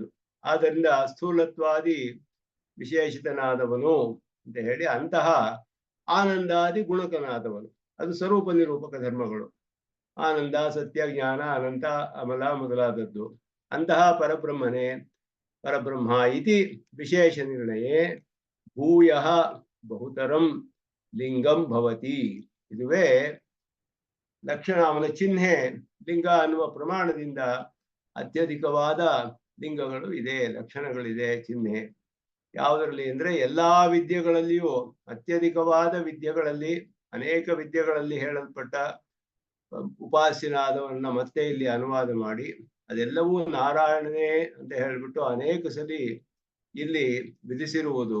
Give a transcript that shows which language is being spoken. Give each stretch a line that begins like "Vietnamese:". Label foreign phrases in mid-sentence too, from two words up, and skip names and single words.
Kannada: ಆದ್ದರಿಂದ ಸ್ಥೂಲತ್ವಾದಿ ವಿಶೇಷಿತನಾದವನು ಅಂತ ಹೇಳಿ, ಅಂತಹ ಆನಂದಾದಿ ಗುಣಕನಾದವನು, ಅದು ಸ್ವರೂಪ ನಿರೂಪಕ ಧರ್ಮಗಳು. ಆನಂದ, ಸತ್ಯ, ಜ್ಞಾನ, ಅನಂತ, ಅಮಲ ಮೊದಲಾದದ್ದು. ಅಂತಹ ಪರಬ್ರಹ್ಮನೇ
Sanskrit: ಪರಬ್ರಹ್ಮ ಇತಿ ವಿಶೇಷ ನಿರ್ಣಯೇ ಭೂಯ ಬಹುತರಂ ಲಿಂಗಂ ಭವತಿ.
Kannada: ಇದುವೇ ಲಕ್ಷಣ, ಅವನ ಚಿಹ್ನೆ. ಲಿಂಗ ಅನ್ನುವ ಪ್ರಮಾಣದಿಂದ ಅತ್ಯಧಿಕವಾದ ಲಿಂಗಗಳು ಇದೆ, ಲಕ್ಷಣಗಳಿದೆ, ಚಿಹ್ನೆ. ಯಾವುದರಲ್ಲಿ ಅಂದ್ರೆ ಎಲ್ಲಾ ವಿದ್ಯೆಗಳಲ್ಲಿಯೂ, ಅತ್ಯಧಿಕವಾದ ವಿದ್ಯೆಗಳಲ್ಲಿ, ಅನೇಕ ವಿದ್ಯೆಗಳಲ್ಲಿ ಹೇಳಲ್ಪಟ್ಟ ಉಪಾಸ್ಯನಾದವನ್ನ ಮತ್ತೆ ಇಲ್ಲಿ ಅನುವಾದ ಮಾಡಿ ಅದೆಲ್ಲವೂ ನಾರಾಯಣನೇ ಅಂತ ಹೇಳ್ಬಿಟ್ಟು ಅನೇಕ ಸಲಿ ಇಲ್ಲಿ ವಿಧಿಸಿರುವುದು.